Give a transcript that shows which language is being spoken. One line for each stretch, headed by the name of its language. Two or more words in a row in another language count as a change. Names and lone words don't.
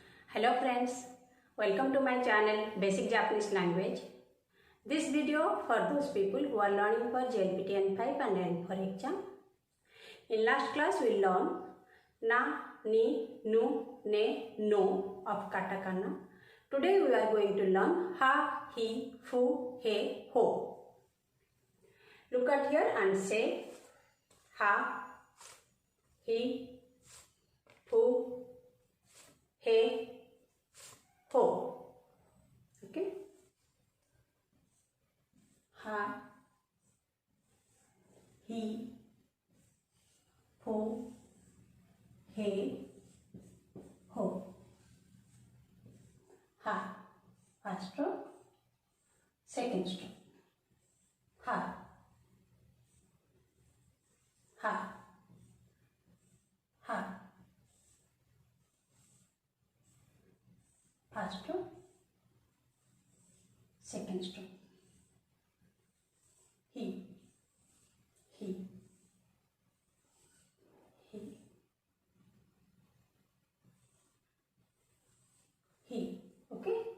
English: Hello friends, welcome to my channel Basic Japanese Language. This video for those people who are learning for JLPT N5 and N4 exam.
Japanese: In last class we learned na, ni, nu, ne,
English: no of katakana. Today we are going to learn
Japanese: ha, he, fu, he, ho.
English: Look at here and say
Japanese: ha, he, fu, he, ho. Okay. Ha, he, fu, he, ho.
English: Ha, first stroke, second stroke.
Japanese: Ha, ha, ha.
English: First stroke, second stroke.
Japanese: He, he, he, he. Okay.